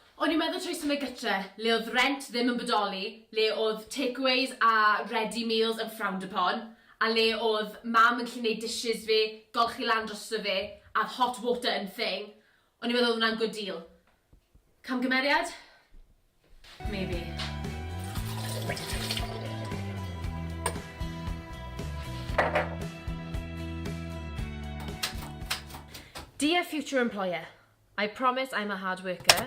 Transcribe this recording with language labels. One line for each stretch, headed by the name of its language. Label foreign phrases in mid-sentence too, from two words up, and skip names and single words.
Welsh: O'n i'n meddwl trwy symud gytre, le oedd rent ddim yn bodoli, le oedd takeaways a
English: ready meals
Welsh: yn
English: frowned upon,
Welsh: a le oedd mam yn gallu gwneud dishes fi, golchi lan drosto fi, a
English: hot water
Welsh: yn thing. O'n i'n meddwl oedd hwnna'n
English: good deal.
Welsh: Camgymeriad?
English: Maybe. Dear future employer, I promise I'm a hard worker.